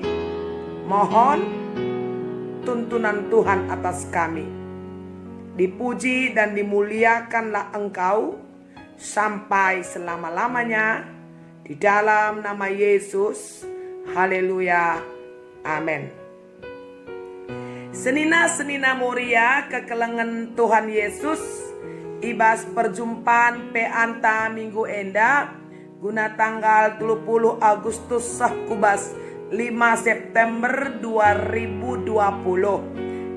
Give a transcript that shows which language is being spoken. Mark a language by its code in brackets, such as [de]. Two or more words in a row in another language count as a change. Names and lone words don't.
[id] Mohon tuntunan Tuhan atas kami. Dipuji dan dimuliakanlah Engkau sampai selama-lamanya, di dalam nama Yesus. Haleluya. Amin. [btx] Senina-senina moria kekelengan Tuhan Yesus, ibas perjumpaan peanta minggu enda guna tanggal 30 Agustus sahkubas 5 September 2020.